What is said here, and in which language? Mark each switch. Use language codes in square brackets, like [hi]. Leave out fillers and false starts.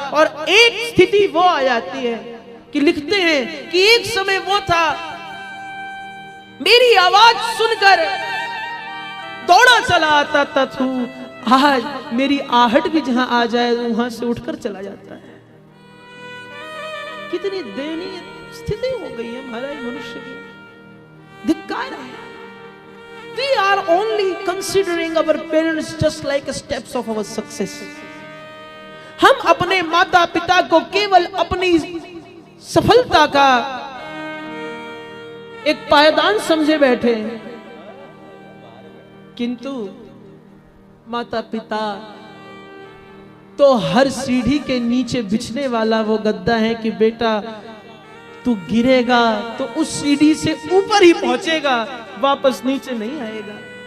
[hi] और एक स्थिति वो आ जाती है कि लिखते हैं कि एक समय वो था, मेरी आवाज सुनकर दौड़ा चला आता था, आज मेरी आहट भी जहां आ जाए वहां से उठकर चला जाता है। कितनी दयनीय स्थिति हो गई है महाराज मनुष्य की, धिक्कार है। [en] We are only considering our parents just like steps of our success. [hi] हम अपने माता पिता को केवल अपनी सफलता का एक पायदान समझे बैठे हैं, किंतु माता पिता तो हर सीढ़ी के नीचे बिछने वाला वो गद्दा है कि बेटा तू गिरेगा तो उस सीढ़ी से ऊपर ही पहुंचेगा, वापस नीचे नहीं आएगा।